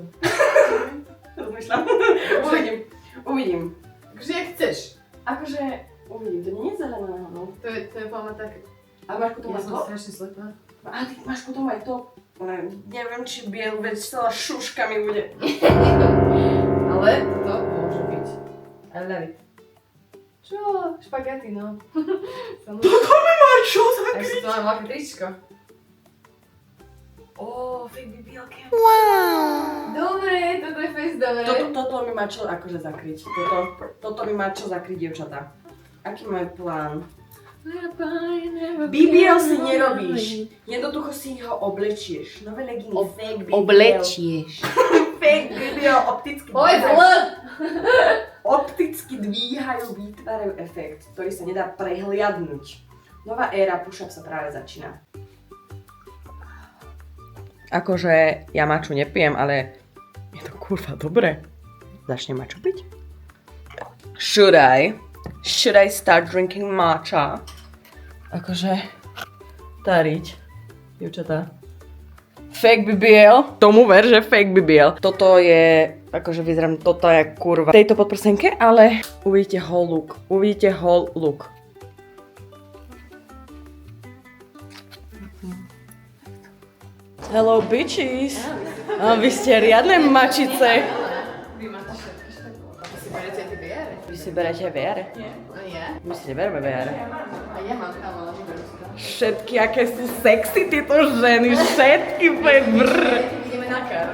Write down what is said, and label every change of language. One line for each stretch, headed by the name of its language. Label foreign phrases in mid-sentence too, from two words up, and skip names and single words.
Slovak: Rozmýšľam. Uvidím. Akože jak chceš. Akože, uvidím, to nie je zelená, no. To je pamäť také. A máš potom Ja aj som to? strašne slepá. A ty máš potom aj to? Neviem, či bielu, veď celá šuška mi bude. Ale toto môže byť.
English: I love it.
Slovak: Čo? Špagety, no. Toto mi má čo Tak si to mám veľké tričko. fake BBLK. Dobre, toto je fest dobre. Toto mi má čo akože zakryť. Toto mi má čo zakryť, dievčatá. Aký majú plán? BBL si nerobíš. Jednoducho si ho oblečieš. Nové leggings, fake BBL. Oblečieš. Fake BBL opticky Povedz dvíhajú. L! Opticky dvíhajú, vytvárajú efekt, ktorý sa nedá prehliadnúť. Nová éra push-up sa práve začína. Akože ja maču nepijem, ale je to kurva dobre. Začnem maču piť?
English: Should I start drinking matcha?
Slovak: Akože tariť, dievčatá. Fake BBL, tomu ver, že fake BBL. Toto je, akože vyzerám toto je kurva v tejto podprsenke, ale uvidíte
English: whole look.
Slovak: Uvidíte
English: whole look. Hello bitches.
Slovak: Vy ste riadne mačice. Vy máte všetky špagety. A si berete tie VR? Vy si berete VR? A ja? My si nebereme VR. A ja mám tam, ale neberú si to. Všetky, aké sú sexy tieto ženy, všetky brr. Ideme na kar.